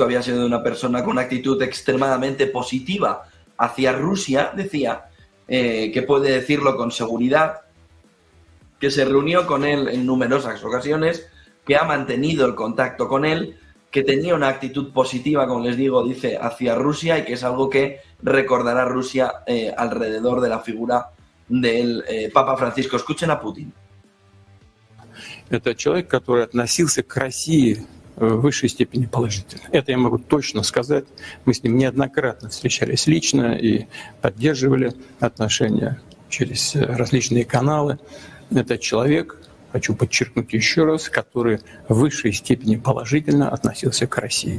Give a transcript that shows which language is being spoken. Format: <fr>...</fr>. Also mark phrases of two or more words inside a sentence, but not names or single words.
<es>había sido una persona con una actitud extremadamente positiva hacia Rusia, decía que puede decirlo con seguridad, que se reunió con él en numerosas ocasiones, que ha mantenido el contacto con él, que tenía una actitud positiva, como les digo, dice, hacia Rusia, y que es algo que recordará Rusia alrededor de la figura del Papa Francisco. Escuchen a Putin.</es> <ru>Это человек, который относился к России в высшей степени положительно. Это я могу точно сказать. Мы с ним неоднократно встречались лично и поддерживали отношения через различные каналы. Это человек, хочу подчеркнуть еще раз, который в высшей степени положительно относился к России.</ru>